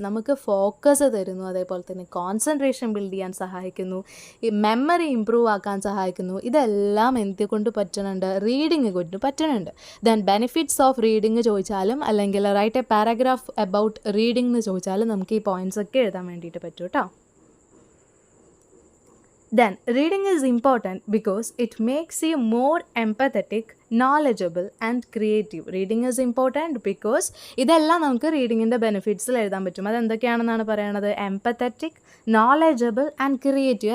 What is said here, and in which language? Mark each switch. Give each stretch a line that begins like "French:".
Malayalam: നമുക്ക് ഫോക്കസ് തരുന്നു, അതേപോലെ തന്നെ കോൺസെൻട്രേഷൻ ബിൽഡ് ചെയ്യാൻ സഹായിക്കുന്നു, ഈ മെമ്മറി ഇംപ്രൂവ് ആക്കാൻ സഹായിക്കുന്നു. ഇതെല്ലാം എന്തുകൊണ്ട് പറ്റുന്നുണ്ട്, റീഡിങ് കൊണ്ട് പറ്റുന്നുണ്ട്. ദെൻ ബെനിഫിറ്റ്സ് ഓഫ് റീഡിങ് ചോദിച്ചാലും അല്ലെങ്കിൽ
English: write a paragraph about reading
Malayalam: എന്ന് ചോദിച്ചാലും നമുക്ക് ഈ പോയിൻറ്റ്സ് ഒക്കെ എഴുതാൻ വേണ്ടിയിട്ട് പറ്റും കേട്ടോ.
English: Then reading is important because it makes you more empathetic, knowledgeable and creative. Reading is important because
Malayalam: ഇതെല്ലാം നമുക്ക് റീഡിങ്ങിൻ്റെ ബെനിഫിറ്റ്സിൽ എഴുതാൻ പറ്റും. അതെന്തൊക്കെയാണെന്നാണ് പറയണത്, എംപത്തറ്റിക്, നോളജബിൾ ആൻഡ് ക്രിയേറ്റീവ്.